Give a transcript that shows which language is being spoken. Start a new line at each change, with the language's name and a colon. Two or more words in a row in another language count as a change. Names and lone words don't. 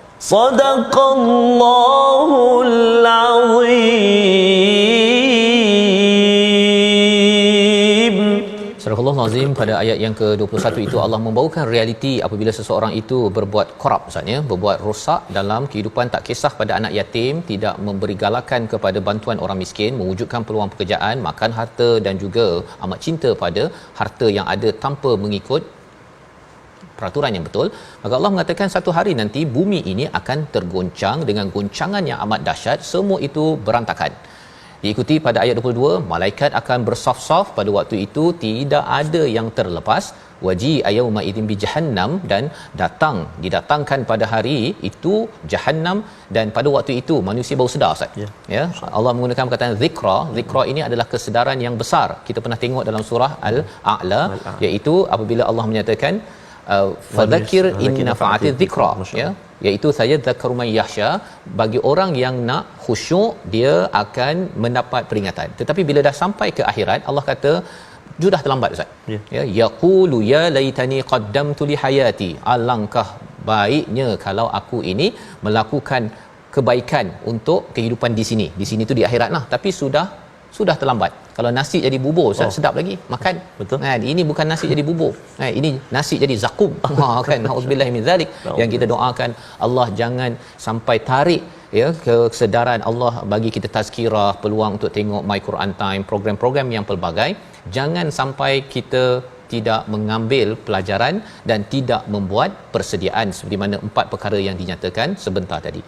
Arabic: صدق الله العظيم.
Malay: Surah Al-Azim pada ayat yang ke-21 itu Allah membawakan realiti apabila seseorang itu berbuat korup, maksudnya berbuat rosak dalam kehidupan, tak kisah pada anak yatim, tidak memberi galakan kepada bantuan orang miskin, mewujudkan peluang pekerjaan, makan harta dan juga amat cinta pada harta yang ada tanpa mengikut peraturan yang betul. Maka Allah mengatakan satu hari nanti bumi ini akan tergoncang dengan goncangan yang amat dahsyat, semua itu berantakan. Diikuti pada ayat 22, malaikat akan bersaf-saf pada waktu itu, tidak ada yang terlepas.
Arabic: وجيء يومئذ بجهنم,
Malay: dan didatangkan pada hari itu jahannam, dan pada waktu itu manusia baru sedar, Ustaz. Ya, Allah menggunakan perkataan zikra. Zikra ini adalah kesedaran yang besar. Kita pernah tengok dalam surah Al-A'la, iaitu apabila Allah menyatakan
Arabic: فذكر إن نفعت الذكرى,
Malay: ya, iaitu saya
Arabic: ذكر من يخشى,
Malay: bagi orang yang nak khusyuk dia akan mendapat peringatan. Tetapi bila dah sampai ke akhirat, Allah kata sudah terlambat, Ustaz. Ya,
Arabic: يقول يا ليتني قدمت لحياتي,
Malay: alangkah baiknya kalau aku ini melakukan kebaikan untuk kehidupan di sini. Di sini tu di akhirat lah, tapi sudah terlambat. Kalau nasi jadi bubur, sedap lagi makan. Betul. Kan, ini bukan nasi jadi bubur. Ini nasi jadi zakum. Kan,
Arabic: أعوذ بالله من ذلك.
Malay: Yang kita doakan Allah jangan sampai tarik ya kesedaran. Allah bagi kita tazkirah, peluang untuk tengok My Quran Time, program-program yang pelbagai. Jangan sampai kita tidak mengambil pelajaran dan tidak membuat persediaan seperti mana 4 perkara yang dinyatakan sebentar tadi.